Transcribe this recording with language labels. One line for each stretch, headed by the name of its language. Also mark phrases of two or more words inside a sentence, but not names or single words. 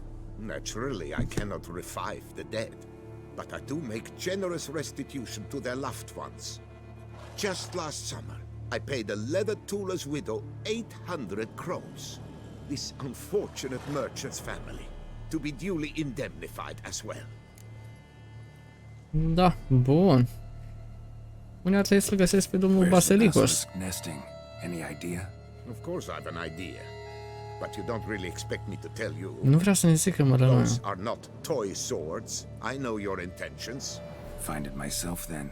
English: Naturally, I cannot revive the dead, but I do make generous restitution to their loved ones. Just last summer, I paid a leather tooler's widow 800 crowns. This unfortunate merchant's family, to be duly indemnified as well.
Romanian: Da, bun. Unde ar trebui să găsesc pe domnul
English: Where's the Basilicos? basilisk nesting? Any idea? Of course I have an idea, but you don't really expect me to tell you.
Romanian: Nu vreau să ne zică, mă, rău.
English: Those are not toy swords. I know your intentions. Find it myself then.